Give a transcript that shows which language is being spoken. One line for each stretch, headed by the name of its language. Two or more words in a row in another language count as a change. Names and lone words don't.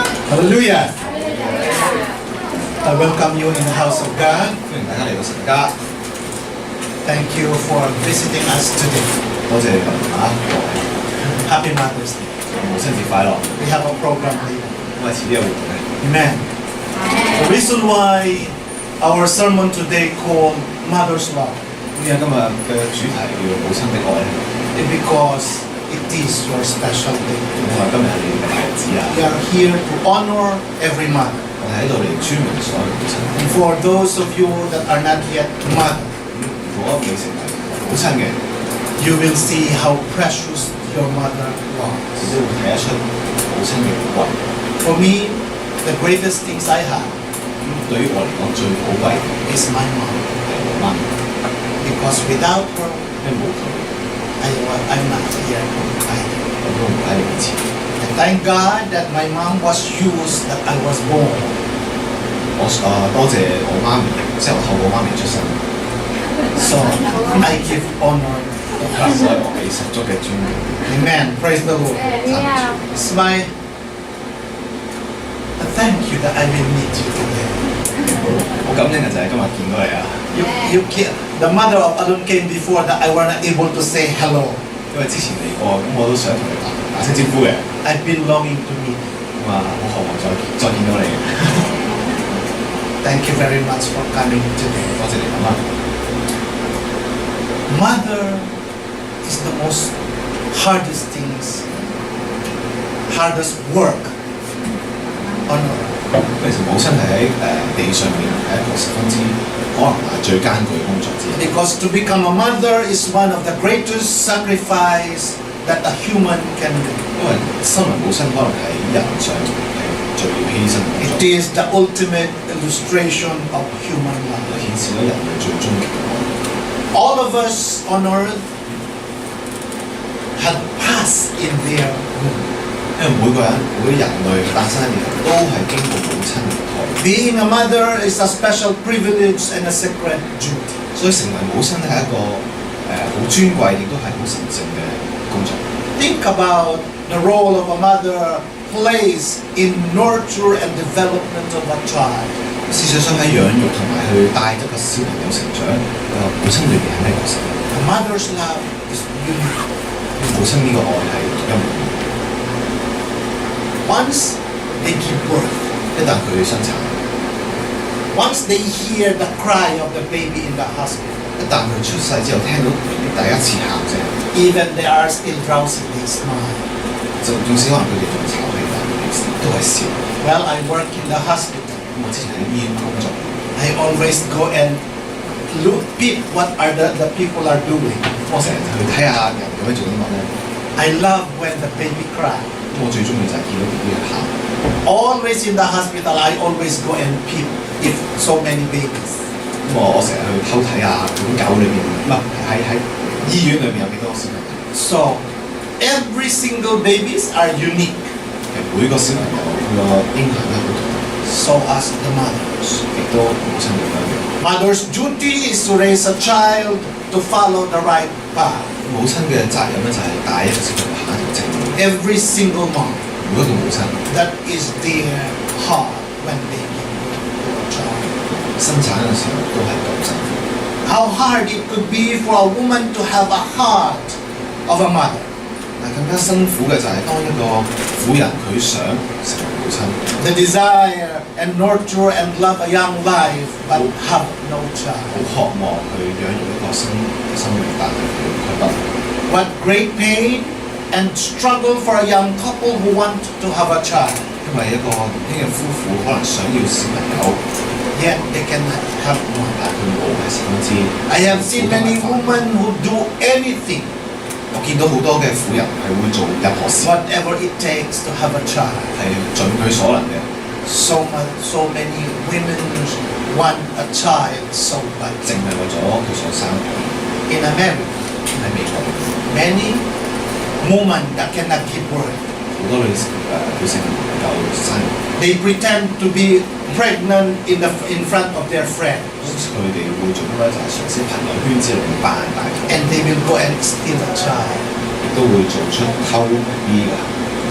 English: Hallelujah. I welcome you in the house of God.
Cantonese: 歡迎大家嚟到神家，
English: Thank you for visiting us today.
Cantonese: 多謝你哋啊！
English: Happy Mother's Day.
Cantonese: 母親節快樂！
English: We have a program later.
Cantonese: 咁啊，遲啲有活動嘅。
English: Amen. The reason why our sermon today called Mother's Love
Cantonese: 咁啊，今日嘅主題叫做母親的愛，
English: is because it is your special day.
Cantonese: 咁啊，今日係你哋嘅大日子啊！
English: We are here to honor every mother.
Cantonese: 我哋喺度嚟尊榮所有嘅母親。
English: And for those of you that are not yet mother,
Cantonese: 如果未成為母親嘅，
English: you will see how precious your mother
Cantonese: 你
English: was.
Cantonese: 都會睇得出母親嘅寶貴。
English: For me, the greatest things I have
Cantonese: 對於我嚟講，最寶貴嘅
English: is my mom.
Cantonese: 係我媽咪，
English: Because without her,
Cantonese: 因為冇佢，
English: I'm not here either.
Cantonese: 我都唔喺你面前。
English: And thank God that my mom was used that I was born.
Cantonese: 我多謝我媽咪，即係我透過媽咪出生，
English: So I give honor to
Cantonese: 所以
English: her.
Cantonese: 我俾十足嘅尊敬。
English: Amen. Praise the Lord. It's my thank you that I will meet you today.
Cantonese: 好感恩嘅就係今日見到你啊！
English: The mother of Alun came before that I were not able to say hello.
Cantonese: 因為之前嚟過，咁我都想同你打聲招呼嘅，
English: I've been longing to meet you.
Cantonese: 咁啊好渴望再見到你。
English: Thank you very much for coming today.
Cantonese: 多謝你媽媽。
English: Mother is the most hardest work on earth.
Cantonese: 其實母親係喺地上面係一個十分之可能係最艱巨嘅工作之一。
English: Because to become a mother is one of the greatest sacrifice that a human can do.
Cantonese: 因為身為母親可能係人上係最要犧牲嘅工
English: It
Cantonese: 作，
English: is the ultimate illustration of human love.
Cantonese: 顯示咗人類最終極嘅愛。
English: All of us on earth have passed in their womb.
Cantonese: 因為每人類誕生嘅人都係經過母親嘅胎，
English: Being a mother is a special privilege and a sacred duty.
Cantonese: 所以成為母親係一個好尊貴，亦都係好神聖嘅工作。
English: Think about the role of a mother plays in nurture and development of a child.
Cantonese: 事實上喺養育同埋去帶一個小朋友成長，母親裏邊係咩角色？
English: A mother's love is unique.
Cantonese: 母親呢個愛係獨一無二。
English: Once they give birth,
Cantonese: 一旦佢生產，
English: once they hear the cry of the baby in the hospital,
Cantonese: 一旦佢出世之後聽到第一次喊聲，
English: even they are still drowsy, they smile.
Cantonese: 就縱使可能佢哋仲係唞氣，但係佢哋都係笑。
English: Well, I work in the hospital.
Cantonese: 我之前喺醫院工作，
English: I always go and peep what are the people are doing.
Cantonese: 我成日去睇下人咁樣做啲乜咧。
English: I love when the baby cry.
Cantonese: 我最中意就係見到 B B 去喊。
English: Always in the hospital, I always go and peep if so many babies.
Cantonese: 咁我成日去偷睇下嗰啲狗裏邊，唔係喺醫院裏邊有幾多小朋友。
English: So every single babies are unique.
Cantonese: 其實每個小朋友佢個嬰孩都好同，
English: So as the mothers.
Cantonese: 亦都母親咁樣。
English: Mother's duty is to raise a child to follow the right path.
Cantonese: 母親嘅責任咧就係帶一個小朋友行一條正路。
English: Every single mom,
Cantonese: 每一個母親
English: that is their heart when they give birth to a child.
Cantonese: 生產嘅時候都係咁辛苦。
English: How hard it could be for a woman to have a heart of a mother.
Cantonese: 但更加辛苦嘅就係當一個婦人佢想成為母親，
English: The desire and nurture and love a young life but have no
Cantonese: 好
English: child.
Cantonese: 渴望去養育一個生命，但係佢不能。
English: What great pain and struggle for a young couple who want to have a child.
Cantonese: 因為一個年輕嘅夫婦可能想要小朋友，
English: Yet they cannot have one.
Cantonese: 但係佢冇係十分之。
English: I have seen many women who do anything,
Cantonese: 我見到好多嘅婦人係會做任何事，
English: whatever it takes to have a child.
Cantonese: 係盡佢所能嘅。
English: So many women want a child so bad.
Cantonese: 淨係為咗佢所生嘅。
English: In America,
Cantonese: 喺美國，
English: many women that cannot give birth,
Cantonese: 好多女性唔能夠生育，
English: they pretend to be pregnant in front of their friends,
Cantonese: 佢哋會做乜咧？就係嘗試朋友圈之類嘅扮大咗，
English: and they will go and steal a child.
Cantonese: 亦都會做出偷 B 嘅行為。